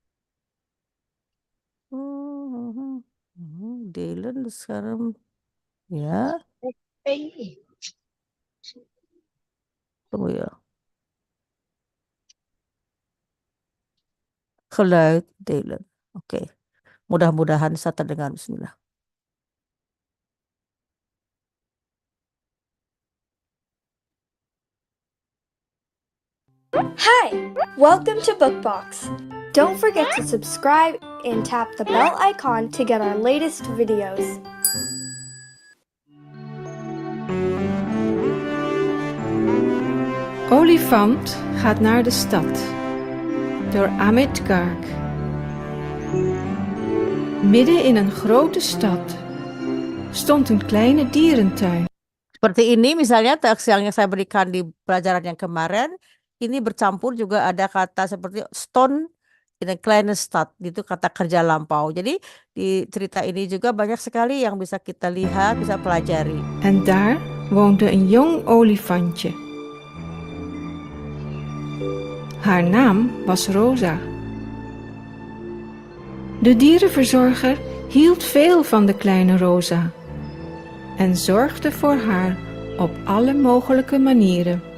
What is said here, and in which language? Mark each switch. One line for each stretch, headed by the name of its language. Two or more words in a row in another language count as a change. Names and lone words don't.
Indonesian: Dylan sekarang ya. Tunggu ya. Geluid Dylan. Oke. Mudah-mudahan saya terdengar. Bismillah.
English: Hi! Welcome to Bookbox. Don't forget to subscribe and tap the bell icon to get our latest videos.
Dutch: olifant gaat naar de stad. Door Amit Garg. Midden in een grote stad stond een kleine dierentuin.
Indonesian: Seperti ini misalnya teks yang saya berikan di pelajaran yang kemarin, ini bercampur juga ada kata seperti
Dutch: stone in a kleine stad,
Indonesian: itu kata kerja lampau. Jadi di cerita ini juga banyak sekali yang bisa kita lihat, bisa pelajari.
Dutch: En daar woonde een jong olifantje. Haar naam was Rosa. De dierenverzorger hield veel van de kleine Rosa en zorgde voor haar op alle mogelijke manieren.